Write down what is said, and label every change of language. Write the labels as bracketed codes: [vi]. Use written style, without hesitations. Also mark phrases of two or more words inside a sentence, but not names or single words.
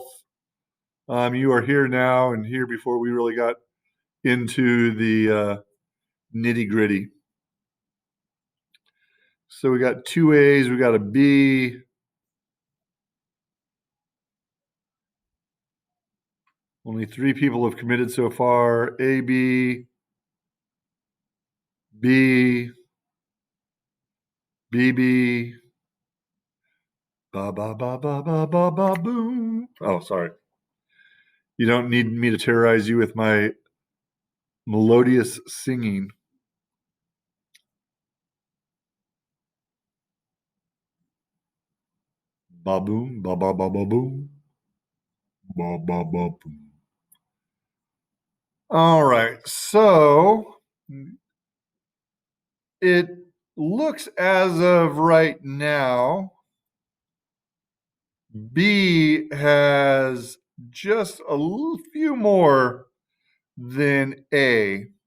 [en] You are here now and here before we really got into the nitty gritty. So we got two A's, we got a B. Only 3 people have committed so far. A, B, B, B, B. Ba ba ba ba ba ba ba boom. Oh, sorry. You don't need me to terrorize you with my melodious singing. Ba boom, ba ba ba ba boom, ba ba ba boom. All right, so it looks as of right now, B has just a few more than A.